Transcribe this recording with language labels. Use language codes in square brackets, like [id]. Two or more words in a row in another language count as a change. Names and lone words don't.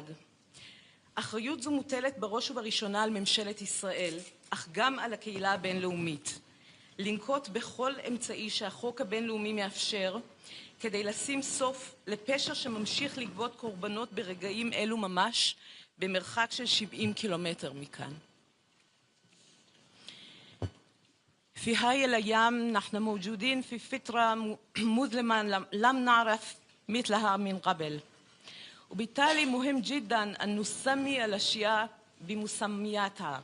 [he] אחריות זו מוטלת בראש ובראשונה על ממשלת ישראל, אך גם על הקהילה הבינלאומית. לנקוט בכל אמצעי שהחוק הבינלאומי מאפשר, כדי לשים סוף לפשע שממשיך לגבות קורבנות ברגעים אלו ממש, במרחק של 70 קילומטר מכאן. [ar] في هاي الأيام نحن موجودين في فترة مظلمة لم نعرف مثلها من قبل، وبالتالي مهم جدا أن نسمي الأشياء بمسمياتها.